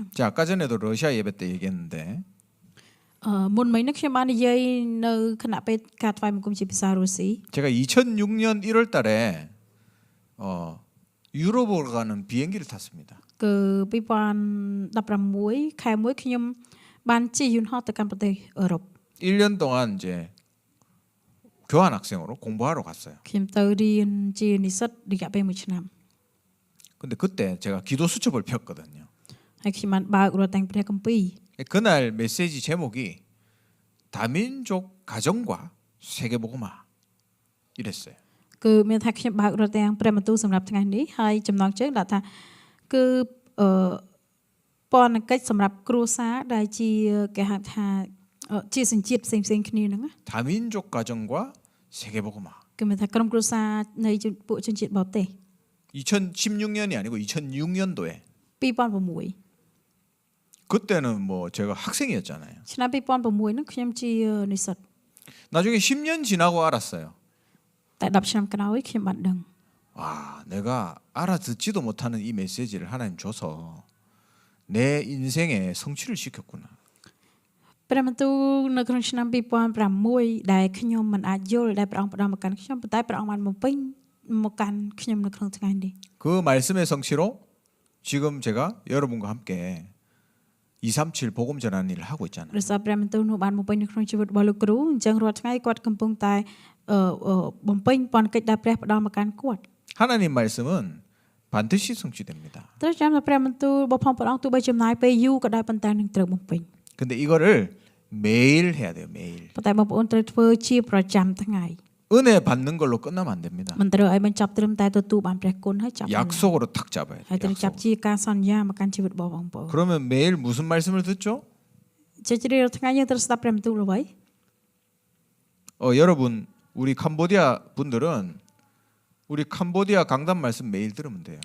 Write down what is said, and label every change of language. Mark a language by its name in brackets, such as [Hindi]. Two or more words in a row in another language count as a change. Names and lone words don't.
[Korean] 자, 아까 전에도 러시아 예배 때 얘기했는데 [Khmer] មុនមិញនេះខ្ញុំបាននិយាយនៅគណៈពេលការថ្វាយបង្គំជាភាសារុស្ស៊ី [Korean] 제가 2006년 1월 달에 유럽으로 가는 비행기를 탔습니다. [Khmer] គឺ2016ខែ1ខ្ញុំបានជិះយន្តហោះទៅកាន់ប្រទេសអឺរ៉ុប [Korean] 1년 동안 이제 교환 학생으로 공부하러 갔어요. [Khmer] ខ្ញុំទៅរៀនជានិស្សិតរយៈពេល1ឆ្នាំ [Korean] 근데 그때 제가 기도 수첩을 폈거든요. [Khmer] ហើយខ្ញុំបានបើករត់តែងព្រះគម្ពីរ [Korean] 그날 메시지 제목이 다민족 가정과 세계복음화 이랬어요. [Khmer] គឺមានថាខ្ញុំបើករត់ទាំងព្រះបន្ទូលសម្រាប់ថ្ងៃនេះហើយចំណងជើងដាក់ថាគឺពន្ធកិច្ចសម្រាប់គ្រួសារដែលជាគេហៅថាជាសញ្ជាតិផ្សេងៗគ្នាហ្នឹង [Korean] 다민족 가정과 세계복음화. [Khmer] គឺមានថាក្រុមគ្រួសារនៃពួកជនជាតិបរទេស [Korean] 2016년이 아니고 2006년도에 [Khmer] 2006 [Korean] 그때는 뭐 제가 학생이었잖아요. [Khmer] ឆ្នាំ2006ហ្នឹងខ្ញុំជានិស្សិត [Korean] 나중에 10년 지나고 알았어요. [Khmer] តែ10ឆ្នាំក្រោយខ្ញុំបានដឹង [Korean] 와, 내가 알아듣지도 못하는 이 메시지를 하나님 줘서 내 인생에 성취를 시켰구나. [Khmer] ព្រះបន្ទូលនៅក្នុងឆ្នាំ2006ដែលខ្ញុំមិនអាចយល់ដែលព្រះអង្គផ្ដល់មកកាន់ខ្ញុំប៉ុន្តែព្រះអង្គបានបំពេញមកកាន់ខ្ញុំនៅក្នុងថ្ងៃនេះ [Korean] 그 말씀의 성취로 지금 제가 여러분과 함께 237 복음 전하는 일을 하고 있잖아요. [Khmer] ព្រះសារព្រះបន្ទូលនោះបានបំពេញនៅក្នុងជីវិតរបស់លោកគ្រូអញ្ចឹងរាល់ថ្ងៃគាត់កំពុងតែបំពេញពន្ធកិច្ចដែលព្រះផ្ដល់មកកាន់គាត់ [Korean] 하나님 말씀은 반드시 성취됩니다. [Khmer] ត្រូវចាំថាព្រះបន្ទូលរបស់ព្រះអង្គទោះបីចំណាយពេលយូរក៏ដោយប៉ុន្តែនឹងត្រូវបំពេញ [Korean] 근데 이거를 매일 해야 돼요. 매일. [Khmer] ប៉ុន្តែបងប្អូនត្រូវធ្វើជាប្រចាំថ្ងៃ [Korean] 은혜 받는 걸로 끝나면 안 됩니다. [Khmer] មិនត្រូវឲ្យបញ្ចប់ត្រឹមតែទទួលបានព្រះគុណហើយចាប់បាន [Korean] 약속으로 탁 잡아야 [Khmer] ហើយ [Korean] 돼요. [Khmer] ត្រូវចាប់ [Korean] 약속. [Khmer] ជាការសន្យាមកកាន់ជីវិតរបស់បងប្អូន [Korean] 그러면 매일 무슨 말씀을 듣죠? [Khmer] ជាជ្រាលថ្ងៃយើងត្រូវស្ដាប់ព្រះបន្ទូលអ្វី [Korean] 여러분 우리 캄보디아 분들은 우리 캄보디아 강단 말씀 매일 들으면 돼요.